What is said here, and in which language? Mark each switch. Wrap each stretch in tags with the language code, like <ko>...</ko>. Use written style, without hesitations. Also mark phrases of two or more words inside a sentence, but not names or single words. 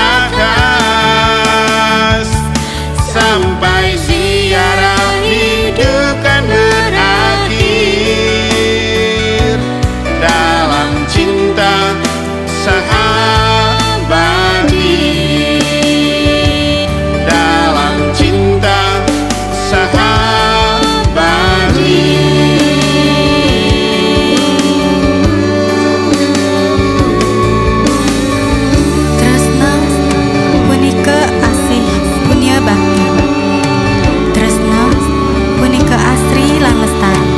<id>batas, sampai ziarah hidup kan berakhir dalam cinta sahabati, dalam cinta sahabati.</id> <ban>Tresna punika asih punya bakti, tresna punika asri lan lestari.</ban>